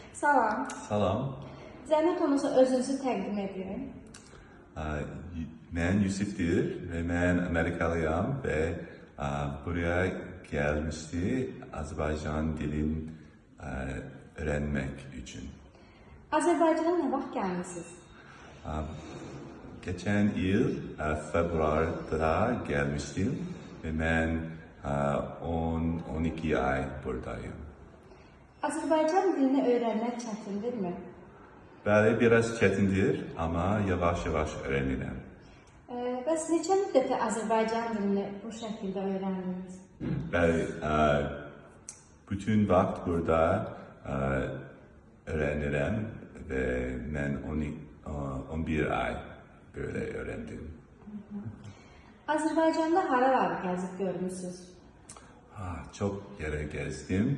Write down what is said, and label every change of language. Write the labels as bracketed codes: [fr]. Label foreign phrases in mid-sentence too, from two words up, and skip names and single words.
[az] Salam. Salam. Zəhmət olmasa özünüzü təqdim edin. [tr] Ben Yusuf'dir ve ben Amerikalıyam ve buraya gelmişti Azerbaycan dilin öğrenmek için. [az] Azərbaycana nə vaxt gəlmisiniz? [tr] Geçen yıl Februar'da gelmiştim ve ben 10-12 ay buradayım. [az] Azərbaycan dilini öyrənmək çətindirmi? [tr] Böyle biraz çetindir ama yavaş yavaş öğrenirim. [az] Bəs neçə müddətə Azərbaycan dilini bu şəkildə öyrəndiniz? [tr] Ben bütün vakit burada öğrenirim ve ben 11 ay böyle öğrendim. [az] Azərbaycanda haraları gəzib görmüsünüz? [tr] Çok yere gezdim.